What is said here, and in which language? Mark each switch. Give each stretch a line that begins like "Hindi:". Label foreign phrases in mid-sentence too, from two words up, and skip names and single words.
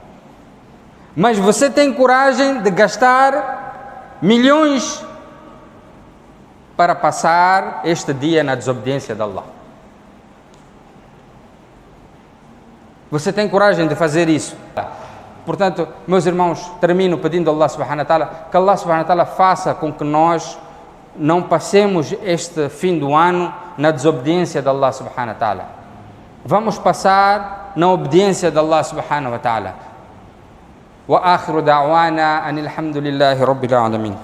Portuguese: Mas você tem coragem de gastar milhões para passar este dia na desobediência de Allah. Você tem coragem de fazer isso? Portanto, meus irmãos, termino pedindo a Allah
Arabic: سبحانه وتعالى
Portuguese: que Allah
Arabic: سبحانه وتعالى
Portuguese: faça com que nós não passemos este fim do ano na desobediência de Allah
Arabic: سبحانه وتعالى.
Portuguese: Vamos passar na obediência de Allah
Arabic: سبحانه وتعالى. وآخر دعوانا أن الحمد لله رب العالمين.